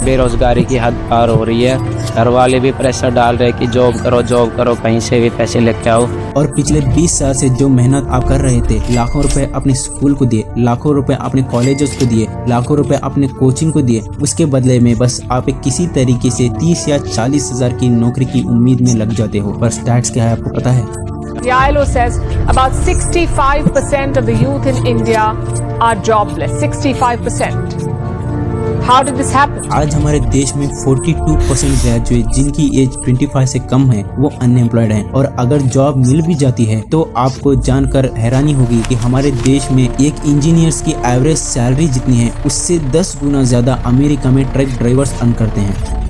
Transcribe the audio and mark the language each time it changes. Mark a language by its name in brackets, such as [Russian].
[Hindi] बेरोजगारी की हद पार हो रही है, घर वाले भी प्रेशर डाल रहे कि जॉब करो, कहीं से भी पैसे लेके आओ। और पिछले 20 साल से जो मेहनत आप कर रहे थे, लाखों रुपए अपने स्कूल को दिए, लाखों रुपए अपने कॉलेजेस को दिए, लाखों रुपए अपने कोचिंग को दिए, उसके बदले में बस आप एक किसी तरीके से 30 या 40 हजार की नौकरी की उम्मीद में लग जाते हो। पर स्टैट्स क्या है आपको पता है? [English] The ILO says about 65% of the youth in India are jobless. 65%. How did this happen? [Hindi] आज हमारे देश में 42% ग्रेजुएट जिनकी एज 25 से कम है वो अनएम्प्लॉयड हैं, और अगर जॉब मिल भी जाती है तो आपको जानकर हैरानी होगी कि हमारे देश में एक इंजीनियर्स की एवरेज सैलरी जितनी है उससे 10 गुना ज्यादा अमेरिका में ट्रक ड्राइवर्स अर्न करते हैं।